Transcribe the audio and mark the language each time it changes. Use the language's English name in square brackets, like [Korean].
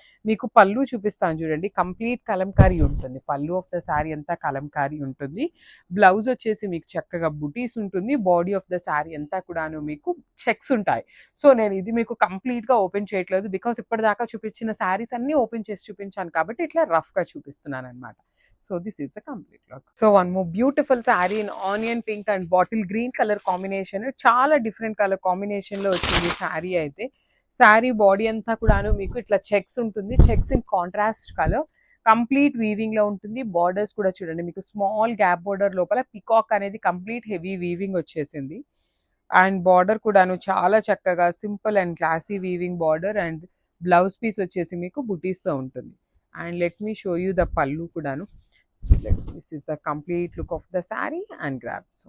[Telugu] మీకు పళ్ళు చూపిస్తాను చూడండి. కంప్లీట్ కలంకారీ ఉంటుంది. పళ్ళు ఆఫ్ ద శారీ అంతా కలంకారీ ఉంటుంది. బ్లౌజ్ వచ్చేసి మీకు చక్కగా బుటీస్ ఉంటుంది. బాడీ ఆఫ్ ద శారీ అంతా కూడాను మీకు చెక్స్ ఉంటాయి. సో నేను ఇది మీకు కంప్లీట్గా ఓపెన్ చేయట్లేదు, బికాస్ ఇప్పటిదాకా చూపించిన శారీస్ అన్నీ ఓపెన్ చేసి చూపించాను కాబట్టి ఇట్లా రఫ్గా చూపిస్తున్నాను అనమాట. [English] So this is a complete look. So one more beautiful saree in onion pink and bottle green color combination. [Telugu] చాలా డిఫరెంట్ కలర్ కాంబినేషన్ లో వచ్చింది శారీ అయితే. శారీ బాడీ అంతా కూడాను మీకు ఇట్లా చెక్స్ ఉంటుంది. Checks in contrast colour. Complete weaving లో ఉంటుంది. బార్డర్స్ కూడా చూడండి మీకు స్మాల్ గ్యాప్ బార్డర్ లోపల పికాక్ అనేది కంప్లీట్ హెవీ వీవింగ్ వచ్చేసింది. అండ్ బార్డర్ కూడాను చాలా చక్కగా simple and classy weaving border. And blouse piece వచ్చేసి మీకు బుటీస్తో ఉంటుంది. [English] And let me show you the పళ్ళు కూడాను. So this is the complete look of the saree and grab.